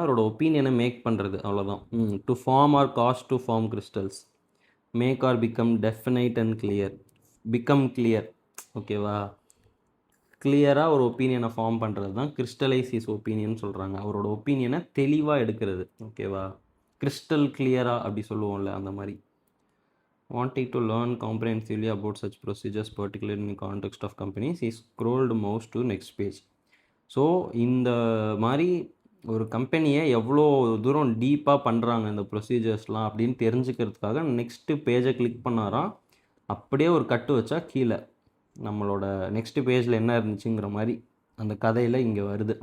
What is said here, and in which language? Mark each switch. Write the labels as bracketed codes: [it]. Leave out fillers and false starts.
[ta] அவரோட ஒப்பீனியனை மேக் பண்ணுறது, அவ்வளோதான். [en] To form or cast to form crystals, make or become definite and clear. Become clear. ஓகேவா? [ta] கிளியராக ஒரு ஒப்பீனியனை ஃபார்ம் பண்ணுறது தான் கிறிஸ்டலைஸ் இஸ் ஒப்பீனியன் சொல்கிறாங்க. அவரோட ஒப்பீனியனை தெளிவாக எடுக்கிறது. ஓகேவா? கிறிஸ்டல் கிளியராக அப்படி சொல்லுவோம்ல, அந்த மாதிரி. [en] Wanting to learn comprehensively about such procedures, particularly in the context of companies, he scrolled mouse to next page. [ta] So இந்த மாதிரி ஒரு கம்பெனியை எவ்வளோ தூரம் டீப்பாக பண்ணுறாங்க இந்த ப்ரொசீஜர்ஸ்லாம் அப்படின்னு தெரிஞ்சுக்கிறதுக்காக நெக்ஸ்ட்டு பேஜை கிளிக் பண்ணாராம். அப்படியே ஒரு கட்டு வச்சா கீழே நம்மளோட நெக்ஸ்ட் பேஜில் என்ன இருந்துச்சுங்கிற மாதிரி அந்த கதையில் இங்கே வருது.